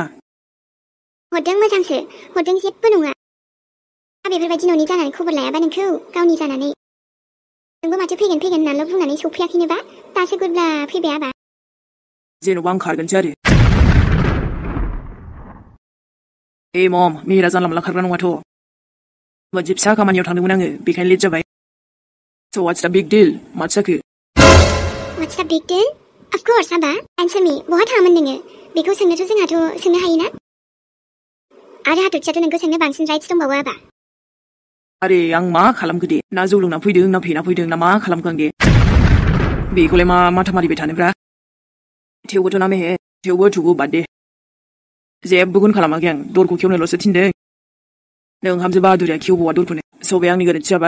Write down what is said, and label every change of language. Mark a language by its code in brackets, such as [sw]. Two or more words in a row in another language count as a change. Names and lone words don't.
[brx] हरदों मोजांसो हरदों जेबो नङा बेफोरबायदि न'नि जानानै खबर लायाबा नोंखौ गावनि जानानै नोंबो माथो फैगोन होननानैल' बुंनानै सौफैयाखैनोबा दासो गुरब्ला फैबाय आबा जेन'बा आं खारगोनसो आरो ए मम मेहेरा जानला मोनला खारग्रा नङाथ' मोनसे फिसा खामानियाव थांदोंमोन आङो बेखायनो लेट जाबाय [en] So what's the big deal? [brx] माथो जाखो [en] What's the big deal? Of course [brx] आबा [en] answer me [brx] बहा थाङामोन नोङो बेखौ सोंनोथ' जोंहाथ' सोंनो हायोना आरो हाथरखियाथ' नोंखौ सोंनो बांसिन राइट्स दंबावो आबा आरे आं मा खालामखो दे ना जौ लोंना फैदों ना फेना फैदों ना मा खालामखो आं दे बेखौलाय मा माथा मारिबाय थानोब्रा थेवबोथ' ना मेहे थेवबो थुगु बाद दे जेबो गुन खालामाखै आं दरखौ खेवनोल'सो थिनदों नों हामजो बाहादुरिया खेवबावा दरखौनो सबाय आंनि गोरोन्थि जाबाय